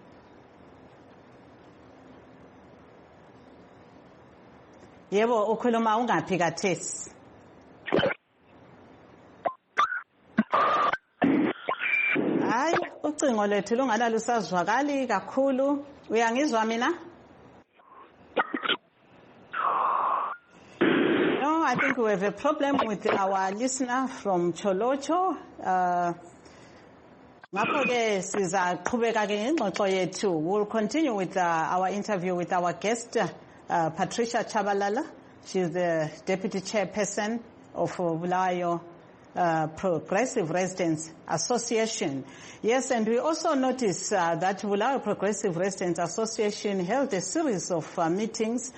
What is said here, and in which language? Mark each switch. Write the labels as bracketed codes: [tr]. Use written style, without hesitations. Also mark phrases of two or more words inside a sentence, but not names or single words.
[nd] Yebo, ukhuluma ungaphi kathesi? Hayi, ucingo lethu lungalala usazwakali kakhulu. Uyangizwa mina? [en] No, I think we have a problem with our listener from Cholocho. [nd] Ngakho-ke sizaqhubeka-ke ngengxoxo yethu. [en] We'll continue with our interview with our guest, Patricia Chabalala. She's the Deputy Chairperson of Bulawayo Progressive Residents Association. Yes, and we also noticed that Bulawayo Progressive Residents Association held a series of meetings.